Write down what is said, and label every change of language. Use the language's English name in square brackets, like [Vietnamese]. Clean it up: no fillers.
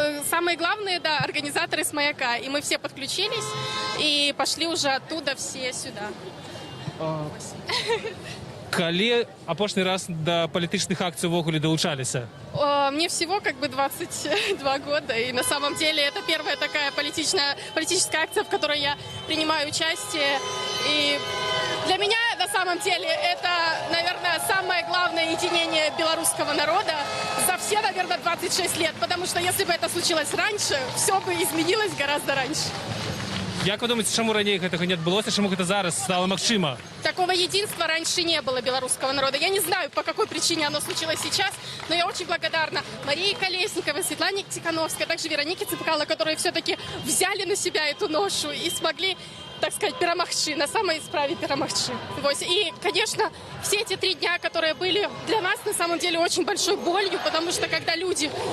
[Russian] Самые главные, да, организаторы с «Маяка». И мы все подключились и пошли уже оттуда все сюда. [Belarusian] Калі апошні раз до палітычных акцый увогуле долучаліся? [Russian] Мне всего как бы 22 года, и на самом деле это первая такая политическая акция, в которой я принимаю участие. И для меня на самом деле это, наверное, самое главное единение белорусского народа за все, наверное, 26 лет. Потому что если бы это случилось раньше, все бы изменилось гораздо раньше. [Belarusian] Як вы думаете, чаму раней гэтага не адбылося, чаму гэта зараз стало магчыма? [Russian] Такого единства раньше не было белорусского народа. Я не знаю, по какой причине оно случилось сейчас, но я очень благодарна Марии Колесниковой, Светлане Тихановской, а также Веронике Цыпкало, которые все-таки взяли на себя эту ношу и смогли так сказать, [Belarusian] перамагчы, на самой справе перамагчы. [Russian] Вот. И, конечно, все эти 3 дня, которые были для нас, на самом деле, очень большой болью, потому что когда люди...